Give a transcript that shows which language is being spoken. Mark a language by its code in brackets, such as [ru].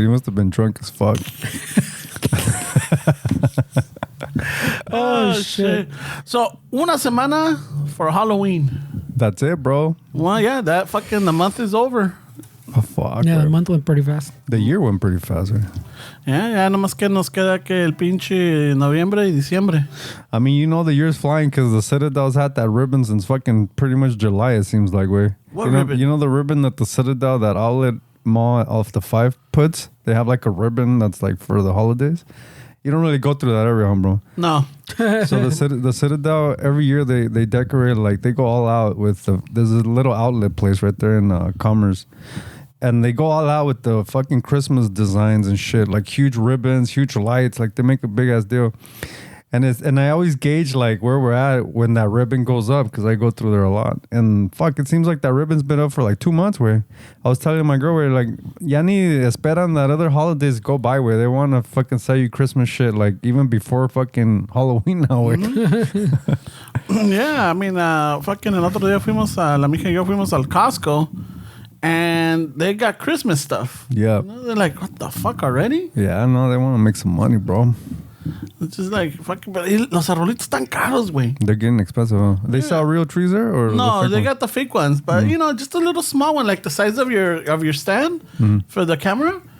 [en] He must have been drunk as fuck. Oh, shit. So, [es] una semana [en] for Halloween. That's it, bro. Well, yeah, the month is over. Oh, fuck, Yeah, bro. the month went pretty fast. The year went pretty fast, right? [es] Ya nomás que nos queda que el pinche noviembre y diciembre. [en] I mean, you know the year's flying because the Citadel's had that ribbon since fucking pretty much July, it seems like, way. What you know, ribbon? You know the ribbon that the Citadel, that outlet mall off the 5 puts? They have like a ribbon that's like for the holidays. You don't really go through that area, huh, bro. No. So the Citadel, every year they decorate, like they go all out with there's a little outlet place right there in Commerce. And they go all out with the fucking Christmas designs and shit, like huge ribbons, huge lights, like they make a big ass deal. And I always gauge like where we're at when that ribbon goes up because I go through there a lot. And fuck, it seems like that ribbon's been up for like 2 months. Where I was telling my girl, where like [es] ya ni esperan [en] that other holidays go by, where they want to fucking sell you Christmas shit like even before fucking Halloween now. Yeah, I mean, fucking [es] el otro día fuimos la mija y yo fuimos al Costco. [en] And they got Christmas stuff. Yeah. You know, they're like, what the fuck already? Yeah, I know they want to make some money, bro. It's just like, fucking, but [es] los arbolitos están caros, güey. [en] They're getting expensive, huh? They sell real trees there? Or No, the fake they ones? got the fake ones, but you know, just a little small one, like the size of your stand for the camera.